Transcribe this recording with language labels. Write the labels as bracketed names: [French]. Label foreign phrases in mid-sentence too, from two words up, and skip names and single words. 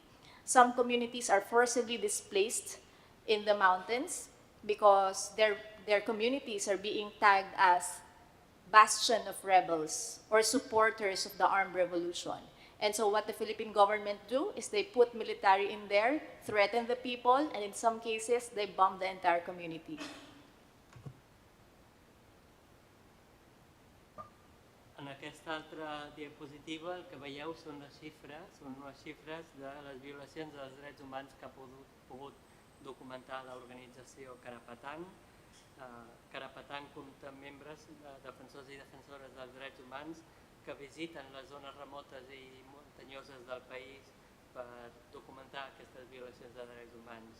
[English] Some communities are forcibly displaced in the mountains because their communities are being tagged as bastion of rebels or supporters of the armed revolution. And so what the Philippine government do is they put military in there, threaten the people, and in some cases, they bomb the entire community. [Catalan] En aquesta altra diapositiva el que veieu són unes xifres de les violacions dels drets humans que ha pogut documentar l'organització Karapatan. Karapatan compta amb membres, defensors i defensores dels drets humans que visiten les zones remotes i muntanyoses del país per documentar aquestes violacions de drets humans.